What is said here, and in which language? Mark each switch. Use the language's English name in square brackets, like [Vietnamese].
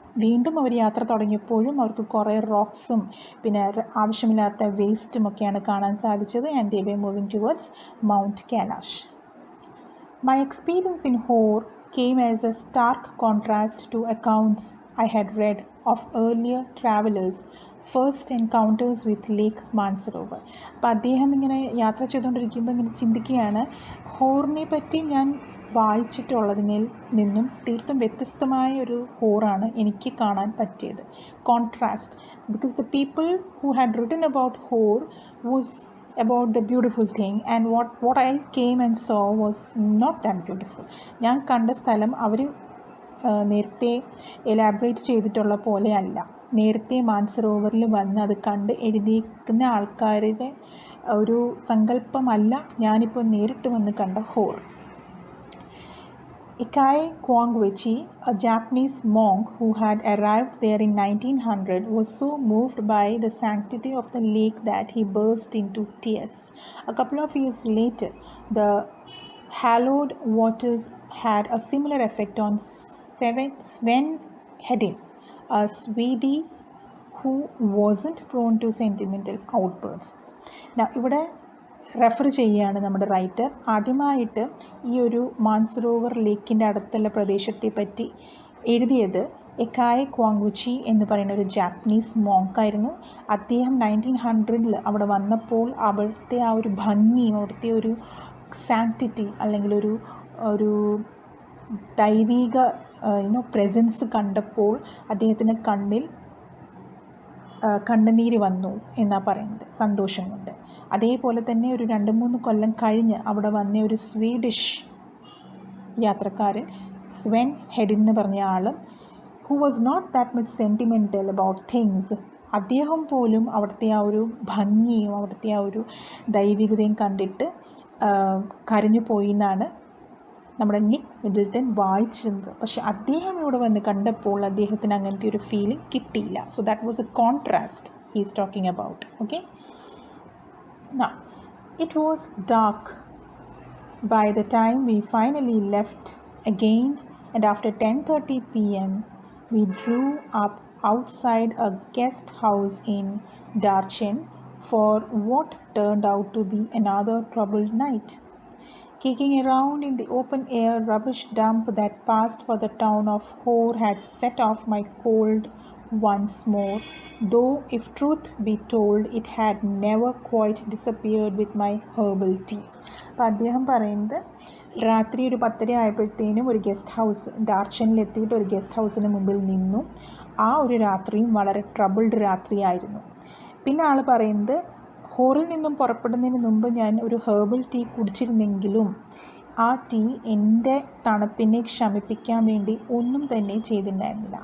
[Malayalam] വീണ്ടും അവർ യാത്ര തുടങ്ങിയപ്പോഴും അവർക്ക് കുറേ റോക്സും പിന്നെ ആവശ്യമില്ലാത്ത വേസ്റ്റും ഒക്കെയാണ് കാണാൻ സാധിച്ചത്. [English] And they were moving towards Mount Kailash. My experience in Hor came as a stark contrast to accounts I had read of earlier travelers' first encounters with Lake Mansarovar. [Malayalam] അപ്പോൾ അദ്ദേഹം ഇങ്ങനെ യാത്ര ചെയ്തുകൊണ്ടിരിക്കുമ്പോൾ ഇങ്ങനെ ചിന്തിക്കുകയാണ്, ഹോറിനെ പറ്റി ഞാൻ വായിച്ചിട്ടുള്ളതിൽ നിന്നും തീർത്തും വ്യത്യസ്തമായ ഒരു ഹോറാണ് എനിക്ക് കാണാൻ പറ്റിയത്. [English] Contrast, because the people who had written about Hor was about the beautiful thing and what I came and saw was not that beautiful. [Malayalam] ഞാൻ കണ്ട സ്ഥലം അവർ നേരത്തെ എലാബറേറ്റ് ചെയ്തിട്ടുള്ള പോലെ അല്ല. നേരത്തെ മാൻസരോവറിൽ വന്ന് അത് കണ്ട് എഴുതിയിരിക്കുന്ന ആൾക്കാരുടെ ഒരു സങ്കല്പമല്ല ഞാനിപ്പോൾ നേരിട്ട് വന്ന് കണ്ട Hor. [English] Ikai Kwangwechi, a Japanese monk who had arrived there in 1900, was so moved by the sanctity of the lake that he burst into tears. A couple of years later, the hallowed waters had a similar effect on Sven Hedin, a Swede who wasn't prone to sentimental outbursts. [Malayalam] Now, ഇവിടെ refer ചെയ്യുകയാണ് നമ്മുടെ writer. ആദ്യമായിട്ട് ഈ ഒരു മാൻസരോവർ ലേക്കിൻ്റെ അടുത്തുള്ള പ്രദേശത്തെ പറ്റി എഴുതിയത് എക്കായ് ക്വാങ്വുച്ചി എന്ന് പറയുന്ന ഒരു ജാപ്പനീസ് മോങ്കായിരുന്നു. അദ്ദേഹം 1900 അവിടെ വന്നപ്പോൾ അവിടുത്തെ ആ ഒരു ഭംഗിയും അവിടുത്തെ ഒരു സാങ്ക്ടിറ്റി അല്ലെങ്കിൽ ഒരു ദൈവിക പ്രസൻസ് കണ്ടപ്പോൾ അദ്ദേഹത്തിന് കണ്ണുനീര് വന്നു എന്നാണ് പറയുന്നത്, സന്തോഷം കൊണ്ട്. അതേപോലെ തന്നെ ഒരു 2-3 കൊല്ലം കഴിഞ്ഞ് അവിടെ വന്ന ഒരു സ്വീഡിഷ് യാത്രക്കാരൻ സ്വെൻ ഹെഡിൻ എന്ന് പറഞ്ഞ ആളും [English] who was not that much sentimental about things, [Malayalam] അദ്ദേഹം പോലും അവിടുത്തെ ആ ഒരു ഭംഗിയും അവിടുത്തെ ആ ഒരു ദൈവികതയും കണ്ടിട്ട് കരഞ്ഞു പോയി എന്നാണ് നമ്മുടെ നിക്ക് മിഡിൽട്ടൺ വായിച്ചിരുന്നത്. പക്ഷെ അദ്ദേഹം ഇവിടെ വന്ന് കണ്ടപ്പോൾ അദ്ദേഹത്തിന് അങ്ങനത്തെ ഒരു ഫീലിംഗ് കിട്ടിയില്ല. [English] So that was a contrast he is talking about. Okay, now it was dark by the time we finally left again, and after 10:30 p.m. we drew up outside a guest house in Darchen for what turned out to be another troubled night. Kicking around in the open air rubbish dump that passed for the town of Hor had set off my cold once more, though if truth be told it had never quite disappeared with my herbal tea. [Malayalam] അപ്പോൾ അദ്ദേഹം പറയുന്നത് രാത്രി ഒരു 10:30 ആയപ്പോഴത്തേനും ഒരു guest house ഡാർച്ചനിലെത്തിയിട്ട് ഒരു guest ഹൗസിന് മുമ്പിൽ നിന്നു. ആ ഒരു രാത്രിയും വളരെ ട്രബിൾഡ് രാത്രിയായിരുന്നു. പിന്നെ ആൾ പറയുന്നത് ഹോറിൽ നിന്നും പുറപ്പെടുന്നതിന് മുമ്പ് ഞാൻ ഒരു ഹെർബൽ ടീ കുടിച്ചിരുന്നെങ്കിലും ആ ടീ എൻ്റെ തണുപ്പിനെ ശമിപ്പിക്കാൻ വേണ്ടി ഒന്നും തന്നെ ചെയ്തിട്ടുണ്ടായിരുന്നില്ല.